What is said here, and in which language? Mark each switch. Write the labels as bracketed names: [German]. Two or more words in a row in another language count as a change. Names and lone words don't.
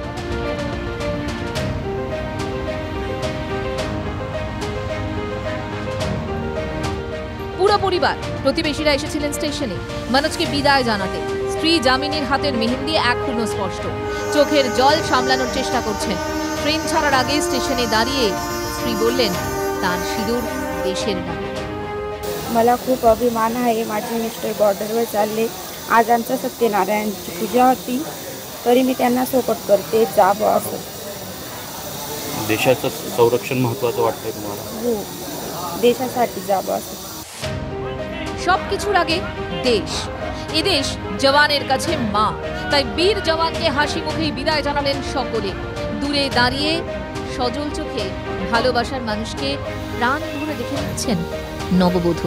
[Bangla] পুরো পরিবার, প্রতিবেশীরা এসেছিলেন স্টেশনে মনোজকে বিদায় জানাতে। স্ত্রী জামিনীর হাতের মেহেন্দি এখনো স্পষ্ট। চোখের জল সামলানোর চেষ্টা করছেন। ট্রেন ছাড়ার আগে স্টেশনে দাঁড়িয়ে স্ত্রী বললেন, তার সিঁদুর দেশের নামে। [Marathi] मला खूप अभिमान आहे, माझे मिस्टर बॉर्डरवर चालले। आज आमच्या सत्यनारायणची पूजा होती, तरी मी त्यांना सपोर्ट करते, जावं असं। देशाचं संरक्षण महत्त्वाचं वाटतंय तुम्हाला? हो, देशासाठी जावं असं। [Bangla] সবকিছুর আগে দেশ। এই দেশ জওয়ানের কাছে মা। তাই বীর জওয়ানকে হাসি মুখেই বিদায় জানালেন সকলে। দূরে দাঁড়িয়ে সজল চোখে ভালোবাসার মানুষকে প্রাণ ভরে দেখে নিচ্ছেন নববধূ।